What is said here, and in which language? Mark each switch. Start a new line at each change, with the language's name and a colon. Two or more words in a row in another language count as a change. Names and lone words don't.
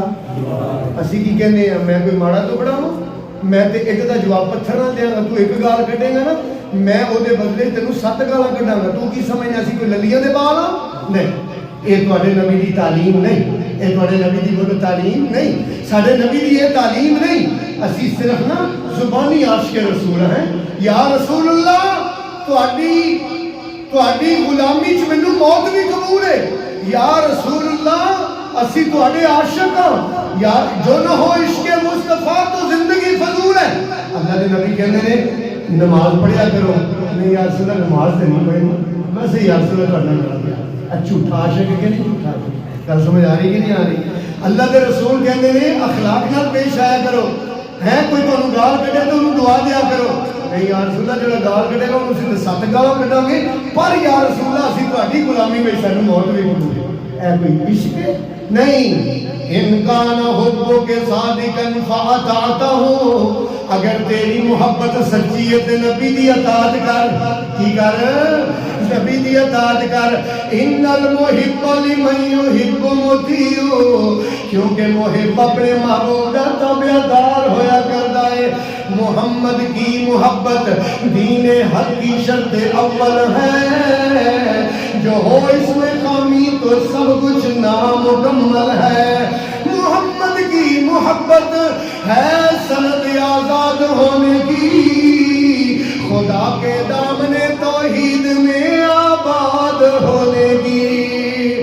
Punjabi: اسی کی کہنے ہیں میں کوئی ماڑا تو بڑا ہوں, میں تے ایک دا جواب پتھر نہ دیا گا, تو ایک گال کٹے گا نا میں او دے بدلے تینوں 7 گالاں کڈاں گا. تو کی سمجھنا اسی کوئی للیاں دے بال ہاں؟ نہیں, یہ تواڈے نبی دی تعلیم نہیں, یہ تواڈے نبی دی بولو تعلیم نہیں, ساڈے نبی دی یہ تعلیم نہیں. اسی صرف نا زبانی عاشق رسول ہیں.
Arabic: یا رسول اللہ
Punjabi: تواڈی غلامی چ مینوں موت بھی قبول ہے.
Arabic: یا رسول اللہ
Punjabi: اسی تواڈے عاشق ہاں.
Urdu: یا جو نہ ہو عشق مصطفیٰ تو زندگی فضول ہے.
Punjabi: اللہ دے نبی کہندے نے نماز پڑھیا کرو. نہیں
Arabic: یا رسول اللہ
Punjabi: نماز تے نہیں پڑھنی, بس
Arabic: یا رسول اللہ
Punjabi: تواڈا نام لیا. جھوٹا عاشق ہے کہ نہیں جھوٹا عاشق؟ گل سمجھ آ رہی کہ نہیں آ رہی؟ اللہ دے رسول کہندے نے اخلاق نال پیش آیا کرو. ہے کوئی تانوں گال کڈے تو انہوں دعا دیا کرو. نہیں
Arabic: یا رسول اللہ
Punjabi: جڑا گال کڈے گا انہوں اسی 7 گالاں کڈاں گے, پر
Arabic: یا رسول اللہ
Punjabi: اسی تہاڈی غلامی وچ سانوں موت بھی قبول ہے. اے کوئی عشق ہے نہیں.
Arabic: ان کان حب کے صادقا فاطاعته,
Punjabi: اگر تیری محبت سچی ہے تے نبی دی اطاعت کر. کی کر؟ نبی دی اطاعت کر.
Arabic: ان المحب لمن يحب مطیع,
Punjabi: کیونکہ محب اپنے محبوب دا تابعدار ہویا کردا ہے.
Urdu: محمد کی محبت دین حق کی شرط اول ہے, جو ہو اس میں خامی تو سب کچھ نامکمل ہے. محمد کی محبت ہے سند آزاد ہونے کی, خدا کے دامن توحید میں آباد ہونے کی.